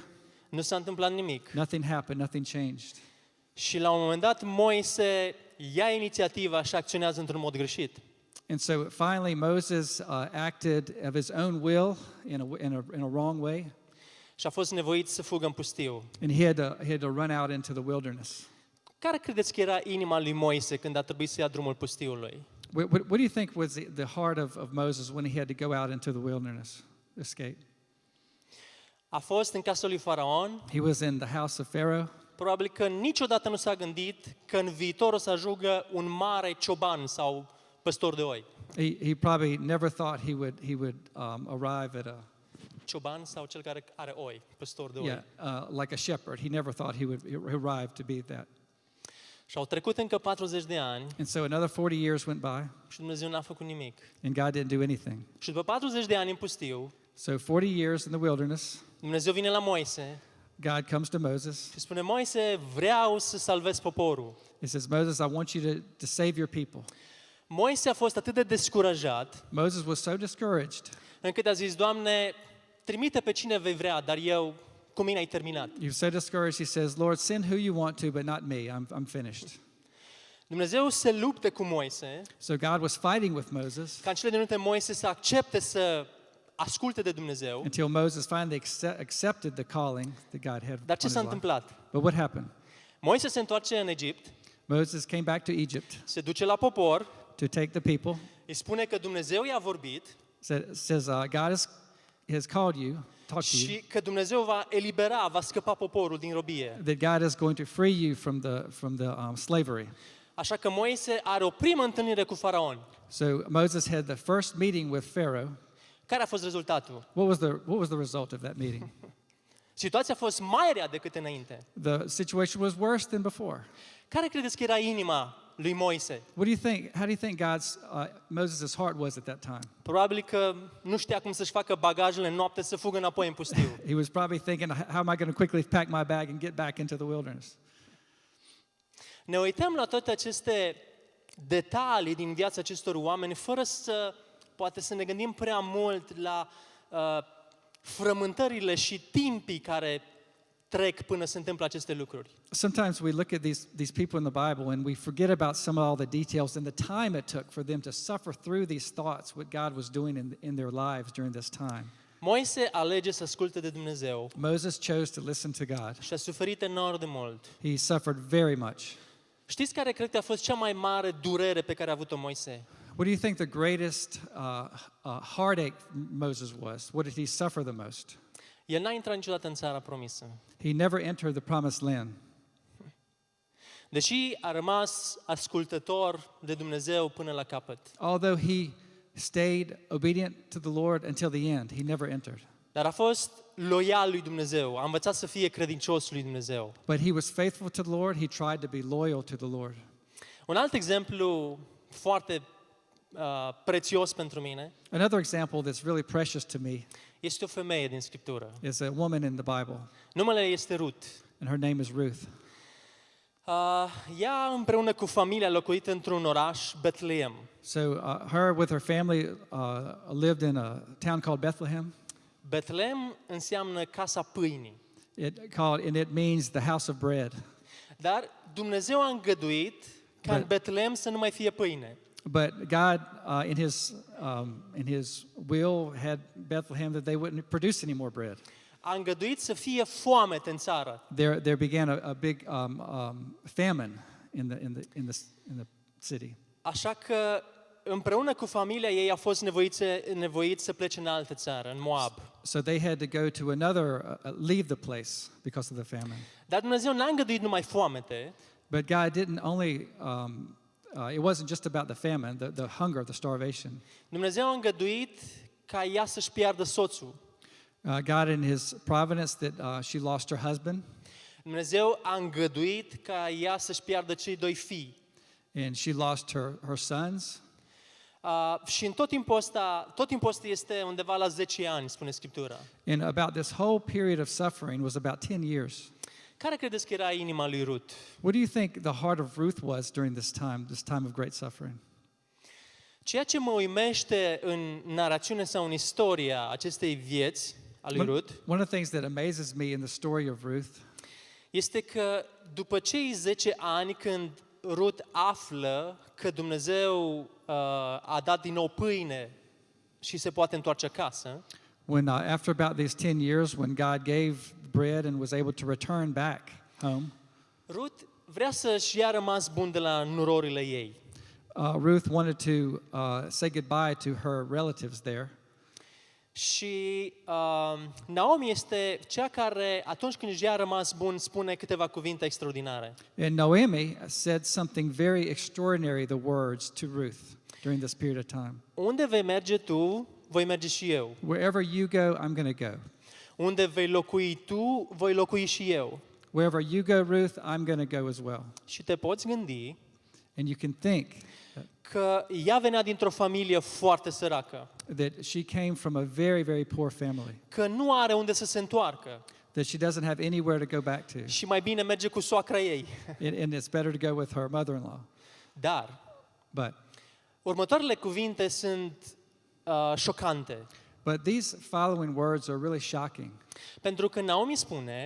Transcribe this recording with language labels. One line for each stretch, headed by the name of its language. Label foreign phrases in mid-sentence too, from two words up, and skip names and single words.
Romanian: nu s-a întâmplat nimic.
English: nothing happened, nothing changed.
Romanian: Și la un moment dat Moise ia inițiativa și acționează într-un mod greșit.
English: And so finally Moses acted of his own will in a wrong way,
Romanian: Și a fost nevoit să fugă în pustiu.
English: and he had to run out into the wilderness.
Romanian: Care credeți că era inima lui Moise când a trebuit să ia drumul pustiului?
English: What do you think was the heart of Moses when he had to go out into the wilderness, escape?
Romanian: A fost în casa lui Faraon.
English: He was in the house of Pharaoh.
Romanian: Probabil că niciodată nu s-a gândit că în viitor o să ajungă un mare cioban sau păstor de oi.
English: He probably never thought he would arrive at a
Romanian: Cioban sau cel care are oi, păstor de oi.
English: like a shepherd. He never thought he would arrive to be that.
Romanian: Și au trecut încă 40 de ani
English: And so another 40 years went by,
Romanian: și Dumnezeu n-a făcut nimic.
English: and God didn't do anything.
Romanian: Și după 40 de ani în pustiu,
English: So 40 years in the wilderness,
Romanian: Dumnezeu vine la Moise
English: God comes to Moses.
Romanian: și spune: Moise, vreau să salvez poporul.
English: He says, Moses, I want you to save your people.
Romanian: Moise a fost atât de descurajat
English: Moses was so discouraged.
Romanian: încât a zis: Doamne, trimite pe cine vei vrea, dar eu cu mine ai terminat.
English: He was so discouraged, he says, Lord, send who you want to, but not me. I'm finished.
Romanian: Dumnezeu se luptă cu Moise
English: So God was fighting with Moses,
Romanian: ca în cele din urmă Moise să accepte să asculte de Dumnezeu.
English: until Moses finally accepted the calling that God had
Romanian: Dar ce
English: on
Romanian: s-a
English: his life.
Romanian: întâmplat?
English: But what happened?
Romanian: Moise se întoarce în Egipt,
English: Moses came back to Egypt
Romanian: se duce la popor,
English: to take the people.
Romanian: îi spune că Dumnezeu i-a vorbit
English: Says God has called you, talked to you,
Romanian: și că Dumnezeu va elibera, va scăpa poporul din robie.
English: that God is going to free you from the slavery.
Romanian: Așa că Moise are o primă întâlnire cu Faraon.
English: So Moses had the first meeting with Pharaoh.
Romanian: Care a fost rezultatul?
English: What was the result of that meeting?
Romanian: Situația a fost mai rea decât înainte.
English: The situation was worse than before.
Romanian: Care credeți că era inima lui Moise?
English: What do you think? How do you think Moses' heart was at that time?
Romanian: Probabil că nu știa cum să-și facă bagajele în noapte să fugă înapoi în pustiu.
English: He was probably thinking, how am I going to quickly pack my bag and get back into the wilderness?
Romanian: Ne uităm la toate aceste detalii din viața acestor oameni fără poate să ne gândim prea mult la frământările și timpii care trec până se întâmplă aceste lucruri.
English: Sometimes we look at these people in the Bible and we forget about some of all the details and the time it took for them to suffer through these thoughts, what God was doing in their lives during this time.
Romanian: Moise alege să asculte de Dumnezeu
English: Moses chose to listen to God.
Romanian: și a suferit enorm de mult.
English: He suffered very much.
Romanian: Știți care cred că a fost cea mai mare durere pe care a avut-o Moise?
English: What do you think the greatest heartache Moses was? What did he suffer the most?
Romanian: El n-a intrat niciodată în țara promisă.
English: He never entered the promised land.
Romanian: Deși a rămas ascultător de Dumnezeu până la capăt.
English: Although he stayed obedient to the Lord until the end, he never entered.
Romanian: Dar a fost loial lui Dumnezeu. A învățat să fie credincios lui Dumnezeu.
English: But he was faithful to the Lord. He tried to be loyal to the Lord.
Romanian: Un alt exemplu foarte prețios pentru mine
English: Another example that's really precious to me
Romanian: este o femeie din Scriptură.
English: is a woman in the Bible,
Romanian: Numele ei este Ruth.
English: and her name is Ruth.
Romanian: Ea împreună cu familia a locuit într-un oraș, Betlehem.
English: So her with her family lived in a town called Bethlehem.
Romanian: Betlehem înseamnă casa pâinii.
English: And it means the house of bread.
Romanian: Dar Dumnezeu a îngăduit ca în Betlehem să nu mai fie pâine.
English: But God, in His will, had Bethlehem that they wouldn't produce any more bread.
Romanian: A îngăduit să fie foamete în țară.
English: There began a big famine in the city.
Romanian: Așa că împreună cu familia ei a fost nevoit să plece în altă țară, în Moab.
English: So they had to go to another, leave the place because of the famine.
Romanian: Dar Dumnezeu n-a îngăduit numai foamete,
English: But God didn't only. It wasn't just about the famine, the hunger, the starvation.
Romanian: Dumnezeu a îngăduit ca ea să-și piardă soțul.
English: God, in His providence, that she lost her husband,
Romanian: Dumnezeu a îngăduit ca ea să-și piardă cei doi fii.
English: and she lost her sons.
Romanian: Și în tot timpul ăsta este undeva la 10 ani, spune Scriptura.
English: And about this whole period of suffering was about 10 years.
Romanian: Care credeți că era inima lui Ruth?
English: What do you think the heart of Ruth was during this time of great suffering?
Romanian: Ceea ce mă uimește în narațiune sau în istoria acestei vieți a lui Ruth
English: One of the things that amazes me in the story of Ruth
Romanian: este că după cei 10 ani când Ruth află că Dumnezeu a dat din nou pâine și se poate întoarce acasă,
English: when after about these 10 years, when God gave bread and was able to return back home,
Romanian: Ruth vrea să-și ia rămas bun de la nurorile ei.
English: Ruth wanted to say goodbye to her relatives there.
Romanian: Și Naomi este cea care, atunci când își ia rămas bun, spune câteva cuvinte extraordinare.
English: And Naomi said something very extraordinary, the words to Ruth during this period of time.
Romanian: Unde vei merge tu, voi merge și eu.
English: Wherever you go, I'm going to go.
Romanian: Unde vei locui tu, voi locui și eu.
English: Wherever you go, Ruth, I'm going to go as well.
Romanian: Și te poți gândi
English: And you can think
Romanian: că ea venea dintr-o familie foarte săracă,
English: that she came from a very, very poor family,
Romanian: că nu are unde să se întoarcă
English: that she doesn't have anywhere to go back to.
Romanian: și mai bine merge cu soacra ei.
English: And it's better to go with her mother-in-law.
Romanian: Dar
English: But
Romanian: următoarele cuvinte sunt șocante.
English: But these following words are really shocking
Romanian: Pentru că Naomi spune,